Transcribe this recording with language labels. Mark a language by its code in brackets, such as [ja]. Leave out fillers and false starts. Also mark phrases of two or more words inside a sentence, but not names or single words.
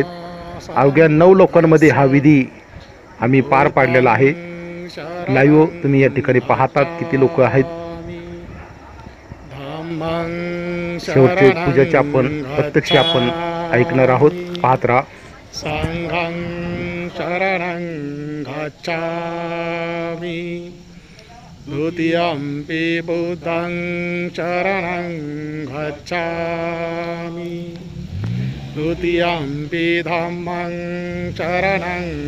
[mr] अवघ्या 9 लोकांमध्ये हा विधी आम्ही पार पाडलेला आहे. लाईव्ह तुम्ही या ठिकाणी पाहतात किती लोक आहेत. शेवटच्या पूजाचे आपण प्रत्यक्ष आपण ऐकणार आहोत. पाहत राहा. [pi] संघं शरणं गच्छामि द्वितीयंपि बुद्धं शरणं गच्छामि द्वितीयंपि धम्मं शरणं